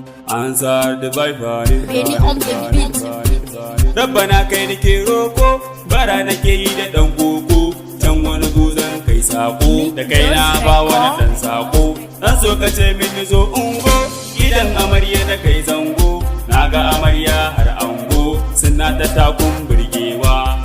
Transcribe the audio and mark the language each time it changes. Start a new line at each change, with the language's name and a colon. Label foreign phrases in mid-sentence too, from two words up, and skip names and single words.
English: Answer the Wi-Fi. Ready on the beat.
Hausa: Rabbana kai nake roko, bara nake yi da ɗan koko. Can wani guzan kai sako, da kai na ba wani ɗan sako. Dan so ka ce min zo ungo, gidan amarya da kai zango. Na ga amarya har ango, suna ta takun burgewa.